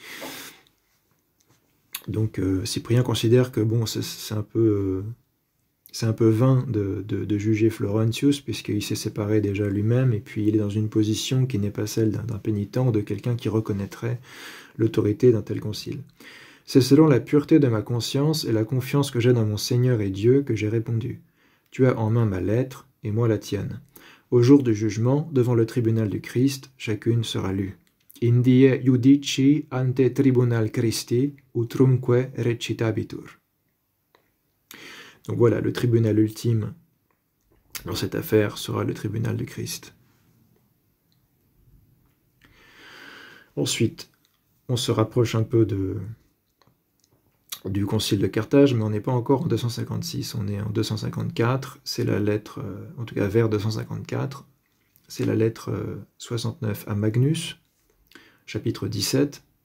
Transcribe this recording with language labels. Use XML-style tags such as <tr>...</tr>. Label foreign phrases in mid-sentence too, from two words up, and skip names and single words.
<fr>Donc Cyprien considère que bon, c'est un peu vain de juger Florentius, puisqu'il s'est séparé déjà lui-même, et puis il est dans une position qui n'est pas celle d'un pénitent ou de quelqu'un qui reconnaîtrait l'autorité d'un tel concile. C'est selon la pureté de ma conscience et la confiance que j'ai dans mon Seigneur et Dieu que j'ai répondu. Tu as en main ma lettre, et moi la tienne. Au jour du jugement, devant le tribunal du Christ, chacune sera lue.</fr> <la>Indie judici ante tribunal Christi, utrumque recitabitur.</la> <fr>Donc voilà, le tribunal ultime dans cette affaire sera le tribunal du Christ. Ensuite, on se rapproche un peu du concile de Carthage, mais on n'est pas encore en 256, on est en 254, c'est la lettre, en tout cas vers 254, c'est la lettre 69 à Magnus, chapitre 17.</fr>